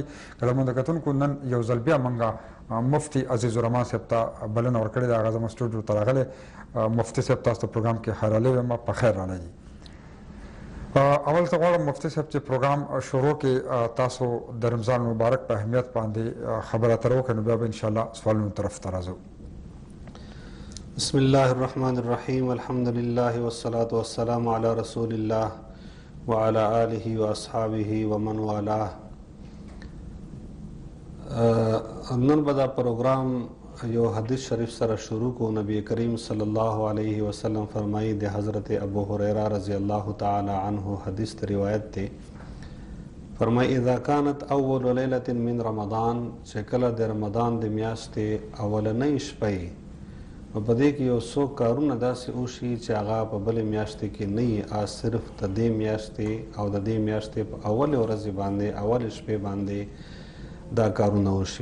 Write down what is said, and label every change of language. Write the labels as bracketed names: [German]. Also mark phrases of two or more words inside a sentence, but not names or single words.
[Pashto] قدرمنو کتونکو، نن یو ځل بیا موږ مفتي عزیز الرحمن صاحب ته بلنه ورکړې ده. هغه زموږ سټوډیو ته راغلی. مفتي صاحب تاسو ته پروګرام کې خیرالی وایم، په خیر راغلي. اول ته غواړم مفتي صاحب چې پروګرام شروع کې تاسو د رمضان مبارک په اهمیت باندې خبره اتره وکړئ، نو بیا به انشاءالله سوالونو طرف ته راځو. [Arabic] بسم الله الرحمن الرحیم. الحمد لله والصلاة والسلام علی رسول الله وعلى آله واصحابه ومن والاه. [Pashto] نن به دا پروګرام یو حدیث شریف سره شروع کو. نبی کریم [Arabic] صلی الله علیه وسلم [Pashto] فرمایي د حضرت ابو هریره [Arabic] رضی الله تعالی عنه [Pashto] حدیث روایت ته فرمایي [Arabic] اذا كانت اول ليله من رمضان، [Pashto] چې کله د رمضان د میاشتې اولنۍ شپه په دې کې یو څو کارونه داسې وشي چې هغه په بلې میاشتې کې نه وي، صرف د دې میاشتې او د دې میاشتې په اولې ورځې باندې اولې شپې باندې دا کارونه وشي.